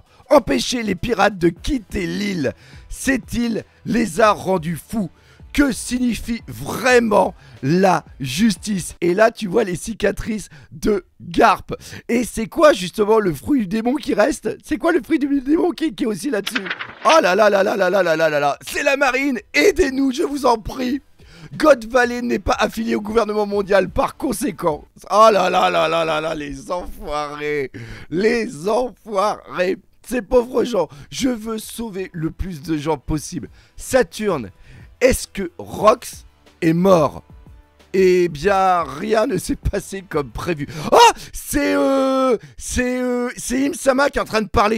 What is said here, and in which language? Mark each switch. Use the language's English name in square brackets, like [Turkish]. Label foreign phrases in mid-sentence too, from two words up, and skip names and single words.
[French] Empêchez les pirates de quitter l'île. Cette île les a rendus fous. Que signifie vraiment la justice? Et là, tu vois les cicatrices de Garp. Et c'est quoi justement le fruit du démon qui reste? C'est quoi le fruit du démon qui est aussi là-dessus? Oh là là là là là là là là là là. C'est la marine. Aidez-nous, je vous en prie. God Valley n'est pas affilié au gouvernement mondial par conséquent. Oh là là là là là là, les enfoirés. Les enfoirés. Ces pauvres gens, je veux sauver le plus de gens possible. Saturne Est-ce que Rox est mort? Eh bien, rien ne s'est passé comme prévu. Oh, c'est Im-sama qui est en train de parler.